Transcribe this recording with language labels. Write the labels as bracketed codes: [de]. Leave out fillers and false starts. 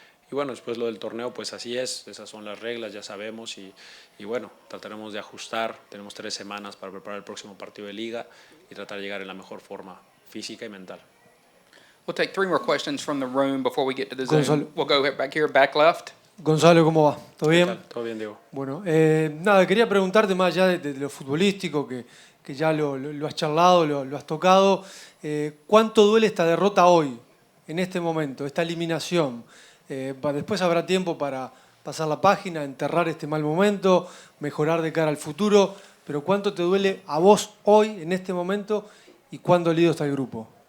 [es] Y bueno, después lo del torneo, pues así es, esas son las reglas, ya sabemos, y bueno, trataremos de ajustar. Tenemos 3 semanas para preparar el próximo partido de liga y tratar de llegar en la mejor forma física y mental. [en] We'll take 3 more questions from the room before we get to the Zoom. Gonzalo. We'll go back here, back left. [es] Gonzalo, ¿cómo va? ¿Todo ¿Qué bien? tal? ¿Todo bien, Diego? Bueno, nada, quería preguntarte más allá de lo futbolístico, que ya lo has charlado, lo has tocado. ¿Cuánto duele esta derrota hoy, en este momento, esta eliminación? Después habrá tiempo para pasar la página, enterrar este mal momento, mejorar de cara al futuro, pero ¿cuánto te duele a vos hoy, en este momento, y cuán dolido está el grupo?